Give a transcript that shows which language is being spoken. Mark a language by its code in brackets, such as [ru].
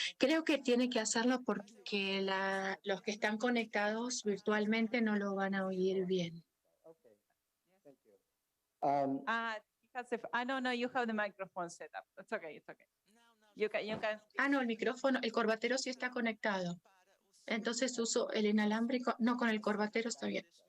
[es] Creo que tiene que hacerlo porque los que están conectados virtualmente no lo van a oír bien. [en] No, you have the microphone set up. It's okay, it's okay. You can. [es] No, el micrófono, el corbatero sí está conectado. Entonces uso el inalámbrico. No, con el corbatero está bien.